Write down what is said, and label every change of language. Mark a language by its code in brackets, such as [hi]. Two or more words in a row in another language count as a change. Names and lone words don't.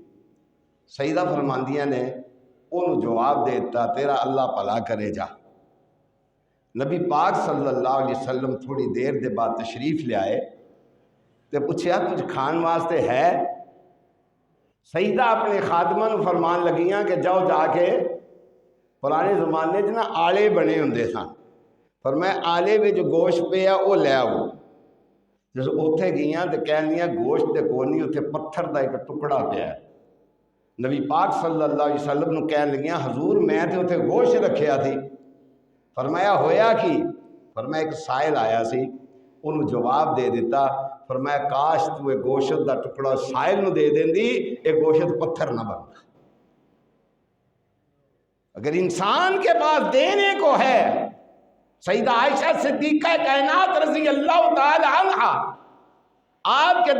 [pa] سیدہ فرماندیاں نے انہوں جواب دیتا تیرا اللہ بھلا کرے جا۔ نبی پاک [ar] صلی اللہ علیہ وسلم [pa] تھوڑی دیر دے بعد تشریف لے آئے تے پوچھیا کچھ کھان واسطے ہے؟ سیدہ اپنے خادمہ نو فرمان لگیاں کہ جاؤ جا کے، پرانے زمانے نا آلے بنے ہوندے سن، فرمایا آلے وچ گوشت پیا وہ لے آؤ۔ جس اوتھے گئیاں تے کہندیاں گوشت تے کوئی نہیں، اوتھے پتھر دا ایک ٹکڑا پیا ہے۔ نبی پاک [ar] صلی اللہ علیہ وسلم [pa] نو کہن لگیاں حضور میں تے اوتھے گوشت رکھیا تھی۔ فرمایا ہویا کی؟ فرمایا ایک سائل آیا سی، انہوں جواب دے دیتا، فرمایا کاش تو ایک گوشت دا ٹکڑا سائل نو دے دین دی، ایک گوشت پتھر نہ بنتا۔ [ur] اگر انسان کے پاس دینے کو ہے، سیدہ عائشہ صدیقہ کائنات [ar] رضی اللہ تعالی عنہ [ur] آپ کے